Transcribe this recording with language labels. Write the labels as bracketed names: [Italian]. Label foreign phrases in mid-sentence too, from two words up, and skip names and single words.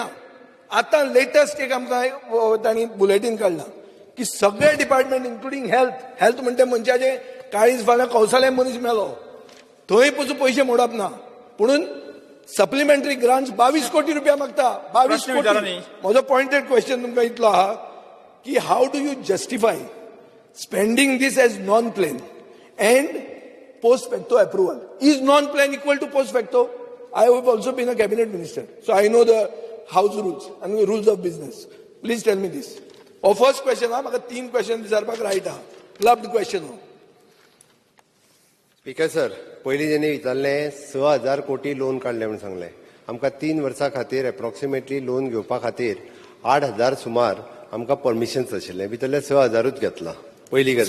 [Konkani] आतां लेटस्ट एक आमकां तांणी बुलेटीन काडला की सगळे [English] department including health [Konkani] म्हणटा मनशाचे काळीज फाल्यां कौसाले मनीस मेलो थंय पसून पयशे मोडप ना. पुणून [English] supplementary grants [Konkani] 22 कोटी रुपया मागता. 22 कोटी. [English] म्हजो pointed question [Konkani] तुमकां इतलो आहा की [English] how do you justify spending this as non plan and post facto approval. Is non plan equal to post facto? I have also been a cabinet minister, so I know the house rules and the rules of business. Please tell me this. Or first question, [Konkani] म्हाका 3 क्वेश्चन विचारपाक रायट आहा. [English] Clubbed question. Speaker sir, [Konkani] पयलीं जेणी विचारलें 6,000 कोटी लोन काडले म्हणून सांगलें. आमकां 3 वर्सां खातीर एप्रॉक्सिमेटली लोन घेवपा खातीर 8,000 सुमार आमकां परमिशन्स आशिल्ले. भितरले 6,000च घेतला. पयली गजाल